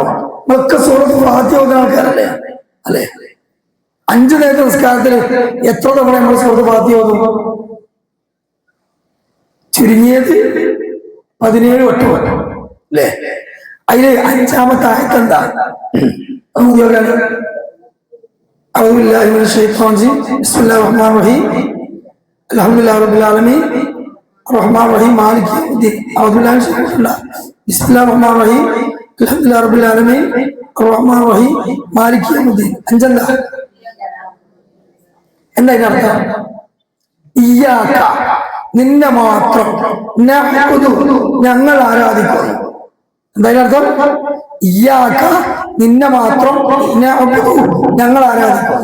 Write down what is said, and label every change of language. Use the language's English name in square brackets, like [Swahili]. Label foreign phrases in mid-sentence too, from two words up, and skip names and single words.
[Malayalam] നമ്മളൊക്കെ സൂറത്ത് ഫാത്തിഹ ഓതുന്ന ആൾക്കാരല്ലേ അല്ലെ? 5 നേരത്തെ നിസ്കാരത്തിൽ എത്ര തവണ നമ്മൾ സൂറത്ത് ഫാത്തിഹ ഓതും? ചുരുങ്ങിയത് 17 വട്ടം അല്ലേ? അതില് 5-ാമത്തെ ആയത്ത് എന്താ? [Arabic] أعوذ بالله من الشيطان الرجيم بسم الله الرحمن الرحيم الحمد لله رب العالمين الرحمن الرحيم مالك يوم الدين أعوذ بالله من الشيطان الرجيم بسم الله الرحمن الرحيم الحمد لله رب العالمين الرحمن الرحيم مالك يوم الدين. [Malayalam] അഞ്ചല്ല. എന്താ ഇതിനർത്ഥം? ഇയ്യാക നിന്നെ മാത്രം നഅ്ബുദു ഞങ്ങൾ ആരാധിക്കുന്നു. എന്തായാലും അർത്ഥം ഇയ്യാക നിന്നെ മാത്രം നഅ്ബുദു ഞങ്ങൾ ആരാധിക്കുന്നു.